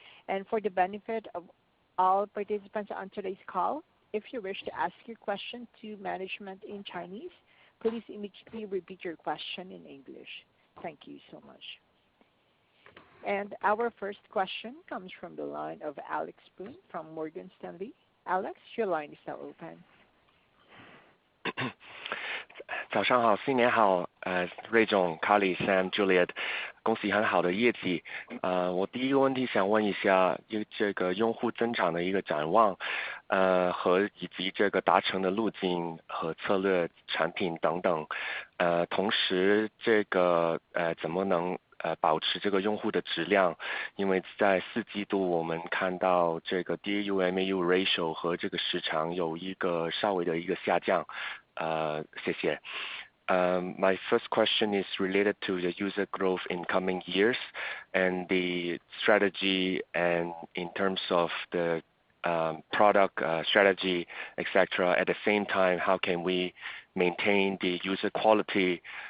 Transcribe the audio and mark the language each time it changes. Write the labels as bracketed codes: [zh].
[en] And for the benefit of all participants on today's call, if you wish to ask your question to management in Chinese, please immediately repeat your question in English. Thank you so much. And our first question comes from the line of Alex Poon from Morgan Stanley. Alex, your line is now open. [zh] 早上好，新年好，瑞总、卡里、Sam、Juliet， 恭喜很好的业绩。我第一个问题想问一下，这个用户增长的一个展望，和以及这个达成的路径和策略、产品等等。同时，这个怎么能保持这个用户的质量，因为在4季度我们看到这个 DAU/MAU ratio 和这个时长有一个稍微的一个下降。谢谢。 [en] My first question is related to the user growth in coming years and the strategy, and in terms of the product strategy, etc. At the same time, how can we maintain the user quality?